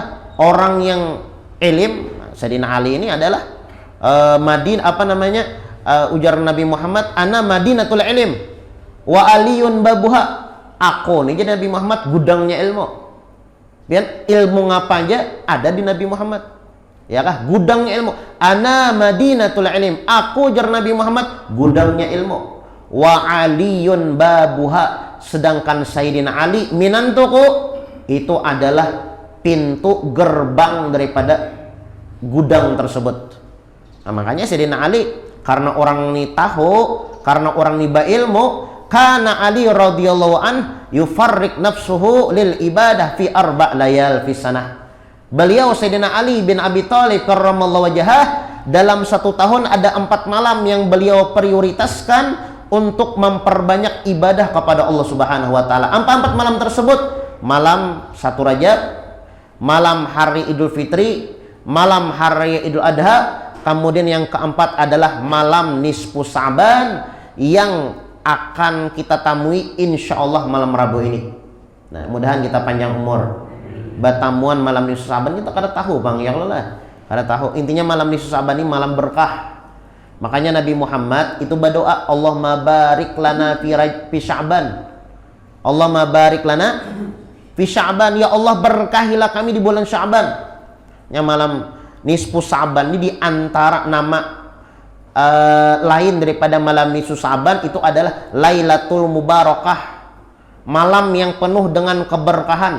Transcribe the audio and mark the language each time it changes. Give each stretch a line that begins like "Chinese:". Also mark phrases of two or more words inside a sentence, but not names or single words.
Banjar: Orang yang ilim, Sayyidina Ali ini adalah ujar Nabi Muhammad,
Arabic: أنا مدينة العلم وعلي بابها.
Banjar: Aku nih jadi Nabi Muhammad gudangnya ilmu. Biar ilmu ngapa aja ada di Nabi Muhammad, ya kah?
Indonesian: Gudangnya ilmu.
Arabic: أنا مدينة العلم,
Banjar: aku jar Nabi Muhammad gudangnya ilmu.
Arabic: وعلي بابها,
Indonesian: sedangkan Sayyidina Ali minantuku, itu adalah pintu gerbang daripada gudang tersebut. Nah, makanya Sayyidina Ali, karena orang ini tahu, karena orang ini berilmu,
Arabic: كان علي رضي الله عن يفرغ نفسه للعبادة في أربع ليال في سنة.
Indonesian: Beliau Sayyidina Ali bin Abi Thalib
Arabic: كرم الله وجهه
Indonesian: dalam 1 tahun ada 4 malam yang beliau prioritaskan untuk memperbanyak ibadah kepada Allah
Arabic: سبحانه وتعالى.
Indonesian: 4 malam tersebut, malam 1 Rajab, malam hari Idul Fitri, malam hari Idul Adha, kemudian yang keempat adalah malam nisfu Sa'ban yang akan kita temui insyaallah malam Rabu ini.
Banjar: Nah, mudahan kita panjang umur. Batamuan malam nisfu Sa'ban kita kada tahu Bang, ya Allah. Kada tahu.
Indonesian: Intinya malam nisfu Sa'ban ini malam berkah. Makanya Nabi Muhammad itu berdoa,
Arabic: اللهم بارك لنا في شعبان. اللهم بارك لنا في شعبان.
Indonesian: Ya Allah, berkahilah kami di bulan Sya'ban. Yang malam nisfu Sa'ban ini di antara nama lain daripada malam nisfu Sa'ban itu adalah
Arabic: ليلة المباركة,
Indonesian: malam yang penuh dengan keberkahan.